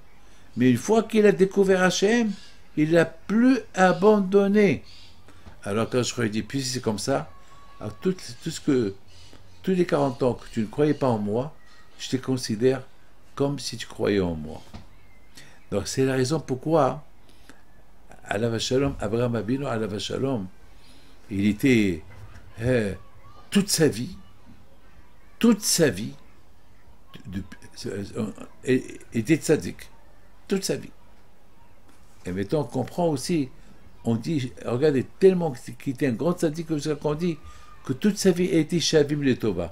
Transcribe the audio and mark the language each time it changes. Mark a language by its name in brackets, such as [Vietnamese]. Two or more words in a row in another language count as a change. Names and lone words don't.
[French] Mais une fois qu'il a découvert Hachem, il n'a plus abandonné. Alors quand je lui ai dit, puis si c'est comme ça, alors tous les 40 ans que tu ne croyais pas en moi, je te considère comme si tu croyais en moi. Donc c'est la raison pourquoi [Hebrew] עליו השלום, [French] Abraham Avinu [Hebrew] עליו השלום, [French] il était toute sa vie, était tzaddik, toute sa vie. Et maintenant on comprend aussi, on dit, regardez, tellement qu'il était un grand tzaddik, comme ça qu'on dit, que toute sa vie a été [Hebrew] שווים לטובה.